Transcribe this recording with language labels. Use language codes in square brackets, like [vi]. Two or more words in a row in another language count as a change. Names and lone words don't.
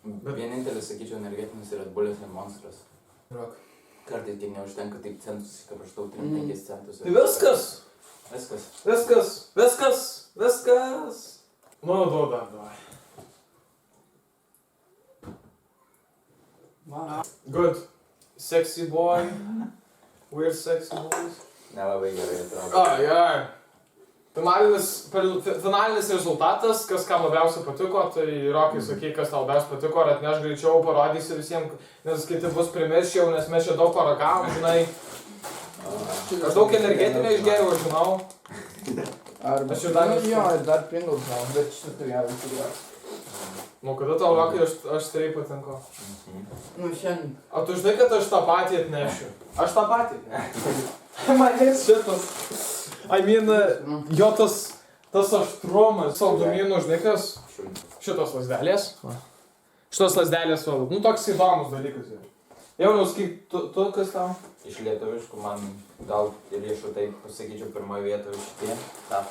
[lt] Vienintelis, sakyčiau, energetinis Red Bullis ir Monstras. Rock. Kartais tiek neužtenka, taip centus įsikraštau 3-5 centus. Tai viskas. Viskas. Viskas. Viskas. Viskas. Nu, duoda, davai. Man. [en] Good. Sexy boy. We're sexy boys. [lt] Nelabai gerai atrodo. Ai, ai. Finalinis rezultatas, kas kam labiausiai patiko, tai Rokai sakyk, kas tau labiausiai patiko, ar atneš greičiau, parodysi visiems, nes kiti bus primirščiau, nes mes čia daug paragavom, žinai. Aš daug energetinio išgėriau, žinau. Arba Aš jau dar nu, jo, ir dar Pringles gal, bet šitą gerai sugrąs. Nu, kada tau Rokai aš tai patinku? Nu, šiandien. O tu žinai, kad aš tą patį atnešiu? Aš tą patį? Manęs šitas. [en] I mean, [lt] jo tas aštrumas, saldumynų, žinai kas? Šitos lasdelės. Šitos lasdelės, nu toks įdomus dalykas yra. Jauniaus, kaip tu kas tau? Iš lietuviškų man gal ir riešutai, pasakyčiau, pirmoje vietoje šitie tapo.